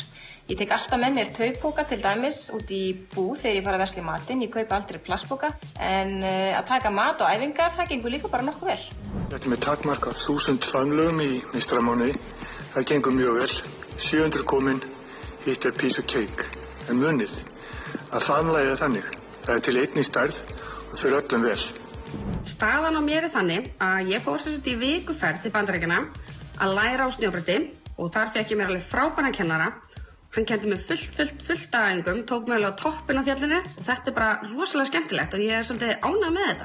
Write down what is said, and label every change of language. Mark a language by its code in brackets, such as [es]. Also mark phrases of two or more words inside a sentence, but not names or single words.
[is] Ég tek alltaf með mér taupóka til dæmis út í búð þegar ég fara að versla í matinn. Ég kaupi aldrei plastpóka, en að taka mat á æfingar, það gengur líka bara nokkuð vel. Þetta er með takmark af 1000 framlögum í meistaramánuði. Það gengur mjög vel. 700 komin, hitt er [en] piece of cake. [is] En munið, að framlagið er þannig. Það er til einni stærð og fyrir öllum vel. Staðan á mér er þannig að ég fór í vikuferð til Bandaríkjanna að læra á snjóbretti og þar fékk ég mér alveg frábæran kennara. Hann kenndi mér fullt af æfingum, tók mig alveg á toppinn á fjallinu og þetta bara rosalega skemmtilegt og ég svolítið ánægð með þetta.